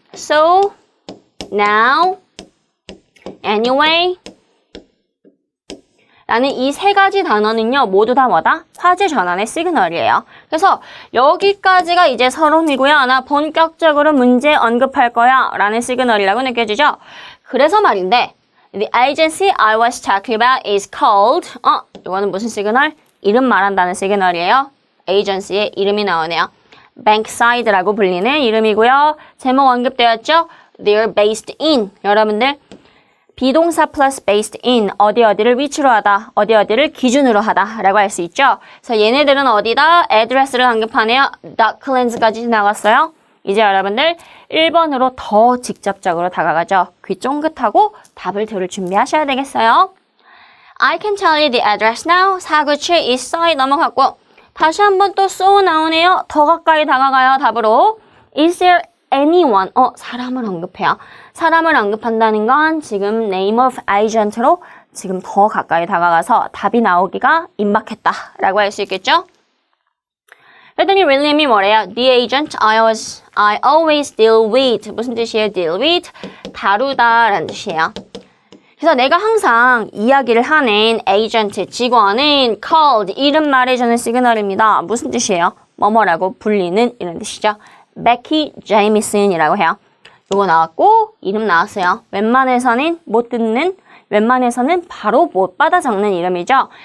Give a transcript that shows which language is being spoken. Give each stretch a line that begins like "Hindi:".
English: So, now, anyway
Korean: 라는 이 세 가지 단어는요. 모두 다 뭐다? 화제 전환의 시그널이에요. 그래서 여기까지가 이제 서론이고요. 나 본격적으로 문제 언급할 거야 라는 시그널이라고 느껴지죠? 그래서 말인데
English: The agency I was talking about is called
Korean: 이거는 무슨 시그널? 이름 말한다는 시그널이에요. agency의 이름이 나오네요. Bankside라고 불리는 이름이고요. 제목 언급되었죠?
English: They're based in.
Korean: 여러분들 비동사 플러스 based in, 어디를 위치로 하다, 어디를 기준으로 하다 라고 할 수 있죠. 그래서 얘네들은 어디다? address를 언급하네요. Docklands까지 나갔어요. 이제 여러분들 1번으로 더 직접적으로 다가가죠. 귀 쫑긋하고 답을 들을 준비하셔야 되겠어요.
English: I can tell you the address now.
Korean: 497 Eastside 넘어갔고 다시 한번 또 so 나오네요. 더 가까이 다가가요. 답으로
English: Is there anyone?
Korean: 사람을 언급해요. 사람을 언급한다는 건 지금 name of agent로 지금 더 가까이 다가가서 답이 나오기가 임박했다라고 할 수 있겠죠? 그랬더니 윌리엄이 뭐래요?
English: The agent I always deal with.
Korean: 무슨 뜻이에요? deal with? 다루다라는 뜻이에요. 그래서 내가 항상 이야기를 하는 agent, 직원은 called, 이름 말해주는 시그널입니다. 무슨 뜻이에요? 뭐뭐라고 불리는 이런 뜻이죠. Becky Jamison이라고 해요. 요거 나왔고 이름 나왔어요. 웬만해서는 못 듣는, 웬만해서는 바로 못 받아 적는 이름이죠.